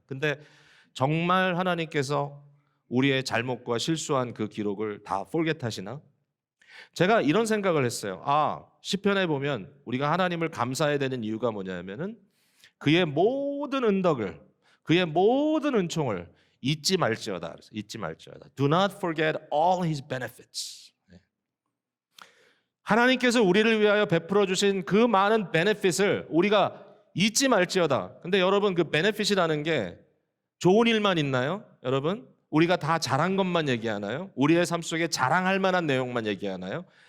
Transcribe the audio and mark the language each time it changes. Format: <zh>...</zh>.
<ko>근데 정말 하나님께서 우리의 잘못과 실수한 그 기록을 다 forget 하시나? 제가 이런 생각을 했어요. 시편에 보면 우리가 하나님을 감사해야 되는 이유가 뭐냐면은 그의 모든 은덕을, 그의 모든 은총을 잊지 말지어다. 잊지 말지어다.</ko> <en>Do not forget all his benefits.</en> <ko>하나님께서 우리를 위하여 베풀어 주신 그 많은 베네핏을 우리가 잊지 말지어다. 근데 여러분 그 베네핏이라는 게 좋은 일만 있나요? 여러분 우리가 다 잘한 것만 얘기하나요? 우리의 삶 속에 자랑할 만한 내용만 얘기하나요?</ko>